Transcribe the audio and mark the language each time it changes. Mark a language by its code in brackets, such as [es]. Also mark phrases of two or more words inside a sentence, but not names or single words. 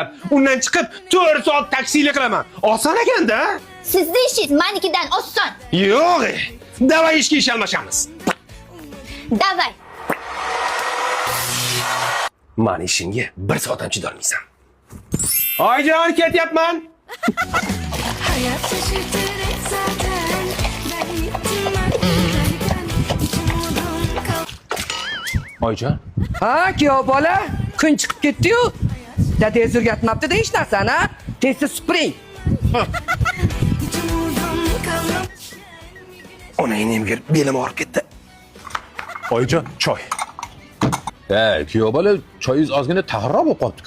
[uz] Undan chiqib 4 soat taksilik qilaman. Oson ekan-da. Sizni ishingiz manikidan oson. Yo'q. Davay ishga ish almashamiz. Davay. Mani ishimga 1 soat ham chidolmaysan. Oyjon, ketyapman. [tr] Hayat şaşırtır hep zaten. Ben gittim derken içim odum kaldı. [uz] Oyjon. Ha, kuyov bola, kun chiqib ketdi-yu. Dadang o'rgatmabdi-da hech narsani, ha? Tezda supuring. [tr] İçim odum kaldı. [uz] Onangni belim og'rib ketdi. Oyjon, choy. Kuyov bola, choyingiz ozgina tag'irroq bo'lib qolibdi-ku.